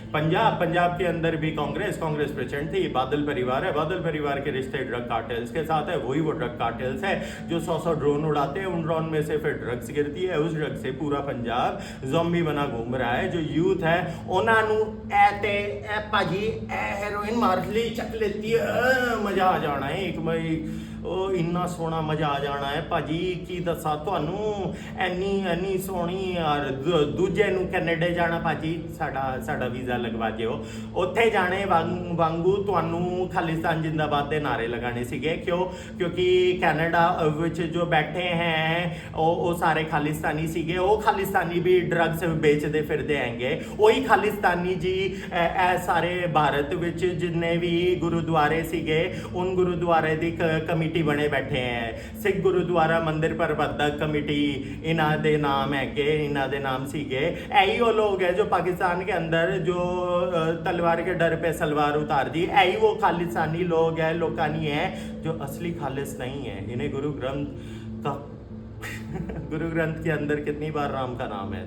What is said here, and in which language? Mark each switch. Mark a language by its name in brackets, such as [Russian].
[Hindi] पंजाब के अंदर भी कांग्रेस प्रेजेंट थी। बादल परिवार है, बादल परिवार के रिश्ते ड्रग कार्टेल्स के साथ है। वही वो ड्रग कार्टेल्स है जो 100 ड्रोन उड़ाते हैं। उन ड्रोन में से फिर ड्रग्स गिरती है। उस ड्रग से पूरा पंजाब ज़ॉम्बी बना घूम रहा है। जो यूथ है उन्होंने भाजी हेरोइन मार ली, चक लेती है, मजा आ जाना है। एक मई [Punjabi] ਉਹ ਇੰਨਾ ਸੋਹਣਾ ਮਜ਼ਾ ਆ ਜਾਣਾ ਹੈ ਭਾਜੀ, ਕੀ ਦੱਸਾਂ ਤੁਹਾਨੂੰ। ਐਨੀ ਸੋਹਣੀ। ਔਰ ਦੂਜੇ ਨੂੰ ਕੈਨੇਡਾ ਜਾਣਾ ਭਾਜੀ, ਸਾਡਾ ਵੀਜ਼ਾ ਲਗਵਾ ਦਿਓ। ਉੱਥੇ ਜਾਣੇ ਵਾਂਗੂ ਤੁਹਾਨੂੰ ਖਾਲਿਸਤਾਨ ਜਿੰਦਾਬਾਦ ਦੇ ਨਾਰੇ ਲਗਾਣੇ ਸੀਗੇ। ਕਿਉਂ? ਕਿਉਂਕਿ ਕੈਨੇਡਾ ਵਿੱਚ ਜੋ ਬੈਠੇ ਹੈ ਉਹ ਸਾਰੇ ਖਾਲਿਸਤਾਨੀ ਸੀਗੇ। ਉਹ ਖਾਲਿਸਤਾਨੀ ਵੀ ਡਰੱਗਸ ਵੇਚਦੇ ਫਿਰਦੇ ਹੈਗੇ। ਉਹੀ ਖਾਲਿਸਤਾਨੀ ਜੀ ਇਹ ਸਾਰੇ ਭਾਰਤ ਵਿੱਚ ਜਿੰਨੇ ਵੀ ਗੁਰਦੁਆਰੇ ਸੀਗੇ [Hindi] उन गुरुद्वारे [Punjabi] ਦੀ [Hindi] कमेटी बने बैठे हैं। सिख गुरुद्वारा मंदिर प्रबंधक कमेटी इन्हां दे नाम है के, इन्हां दे नाम सीगे। यही वो लोग है जो पाकिस्तान के अंदर जो तलवार के डर पे सलवार उतार दी। यही वो खालिस्तानी लोग है, लोकानी है जो असली खालिस नहीं है। इन्हें गुरु ग्रंथ का गुरु ग्रंथ के अंदर कितनी बार राम का नाम है?